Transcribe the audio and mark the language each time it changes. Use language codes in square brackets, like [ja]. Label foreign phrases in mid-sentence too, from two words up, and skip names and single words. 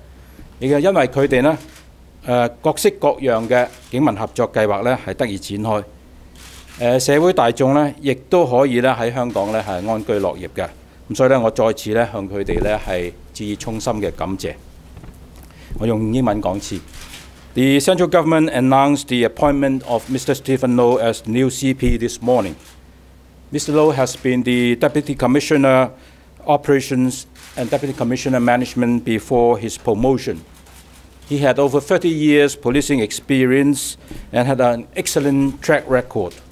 [yue] 亦係因為佢哋呢，各式各樣嘅警民合作計劃呢係得以展開，社會大眾呢亦都可以呢喺香港呢係安居樂業嘅。咁所以呢，我再次呢向佢哋呢係致以衷心嘅感謝。我用英文講次。 [en] The central government announced the appointment of Mr. Stephen Low as new CP this morning. Mr. Low has been the Deputy Commissioner Operations and Deputy Commissioner Management before his promotion. He had over 30 years policing experience and had an excellent track record.